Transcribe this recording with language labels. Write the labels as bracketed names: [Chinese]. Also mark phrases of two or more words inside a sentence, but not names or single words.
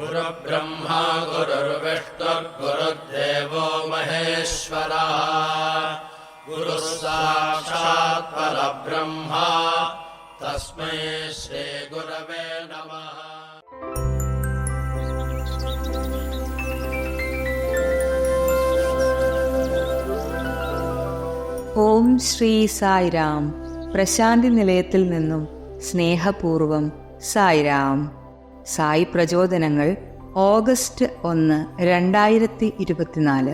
[Sanskrit] गुरुर्ब्रह्मा गुरुर्विष्णुर्गुरुर्देवो महेश्वरः गुरुः साक्षात् परब्रह्म तस्मै श्रीगुरवे नमः. [Malayalam] ഓം ശ്രീ സായിരാം. പ്രശാന്തി നിലയത്തിൽ നിന്നും സ്നേഹപൂർവം സായിരാം. സായി പ്രചോദനങ്ങൾ ഓഗസ്റ്റ് 1, 2024.